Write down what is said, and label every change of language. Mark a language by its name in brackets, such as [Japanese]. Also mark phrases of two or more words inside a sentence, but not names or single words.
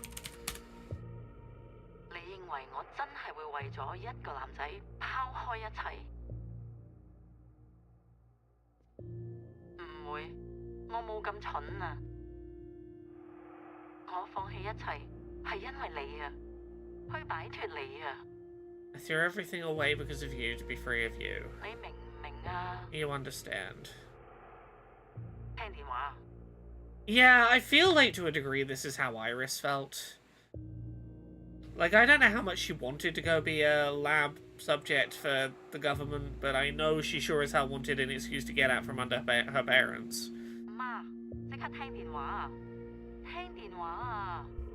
[Cantonese] 你認為我真係會為咗一個男仔拋開一切？唔會，我冇咁蠢啊！我放棄一切係因為你啊，去擺脫你啊！ [English] I threw everything away because of you to be free of you. [Cantonese] 你明唔明啊？ [English] You understand. [Cantonese] 聽電話。 [English] Yeah, I feel like to a degree this is how Iris felt. Like, I don't know how much she wanted to go be a lab subject for the government, but I know she sure as hell wanted an excuse to get out from under her parents. [Cantonese] 媽，即刻聽電話！聽電話啊！